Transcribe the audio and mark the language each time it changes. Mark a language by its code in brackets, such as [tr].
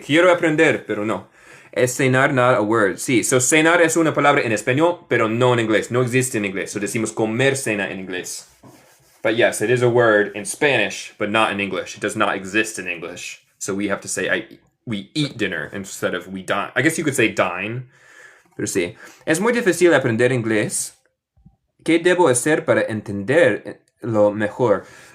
[es] Quiero aprender, pero no. Es cenar, [en] not a word. [es] Sí, so cenar es una palabra en español, pero no en inglés. No existe en inglés. So decimos comer cena en inglés. [en] But yes, it is a word in Spanish, but not in English. It does not exist in English. So we have to say we eat dinner instead of we dine. I guess you could say dine. [es] Pero sí. Es muy difícil aprender inglés. ¿Qué debo hacer para entenderlo mejor?